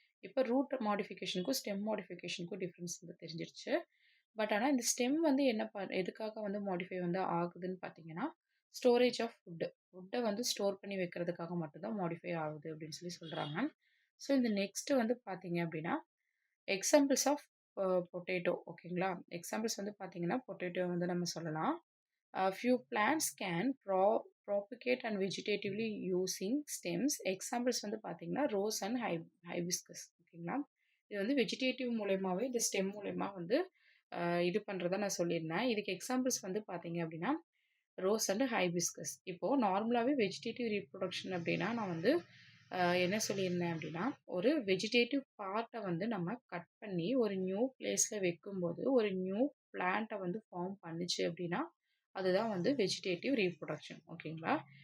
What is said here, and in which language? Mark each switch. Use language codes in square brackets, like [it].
[ta] இப்போ root மாடிஃபிகேஷனுக்கும் stem மாடிஃபிகேஷனுக்கும் difference வந்து தெரிஞ்சிருச்சு. பட் ஆனால் இந்த ஸ்டெம் வந்து எதுக்காக வந்து மாடிஃபை வந்து ஆகுதுன்னு பார்த்தீங்கன்னா ஸ்டோரேஜ் ஆஃப் ஃபுட்டை வந்து ஸ்டோர் பண்ணி வைக்கிறதுக்காக மட்டும் தான் மாடிஃபை ஆகுது அப்படின்னு சொல்லி சொல்கிறாங்க. ஸோ இந்த நெக்ஸ்ட்டு வந்து பார்த்தீங்க அப்படின்னா எக்ஸாம்பிள்ஸ் ஆஃப் பொட்டேட்டோ ஓகேங்களா. எக்ஸாம்பிள்ஸ் வந்து பார்த்தீங்கன்னா பொட்டேட்டோ வந்து நம்ம சொல்லலாம். [en] Few plants can propagate and vegetatively using stems. [ta] Examples வந்து பார்த்தீங்கன்னா ரோஸ் அண்ட் ஹைபிஸ்கஸ் ஓகேங்களா. இது வந்து வெஜிடேட்டிவ் மூலயமாவே இந்த ஸ்டெம் மூலயமா வந்து இது பண்ணுறதா நான் சொல்லியிருந்தேன். இதுக்கு எக்ஸாம்பிள்ஸ் வந்து பார்த்தீங்க அப்படின்னா ரோஸ் அண்ட் ஹைபிஸ்கஸ். இப்போது நார்மலாகவே வெஜிடேட்டிவ் ரீப்ரொடக்ஷன் அப்படின்னா நான் வந்து என்ன சொல்லியிருந்தேன் அப்படின்னா ஒரு வெஜிடேட்டிவ் பார்ட்டை வந்து நம்ம கட் பண்ணி ஒரு நியூ பிளேஸில் வைக்கும்போது ஒரு நியூ பிளான்ட்டை வந்து ஃபார்ம் பண்ணுச்சு அப்படின்னா அதுதான் வந்து வெஜிடேட்டிவ் ரீப்ரொடக்ஷன் ஓகேங்களா.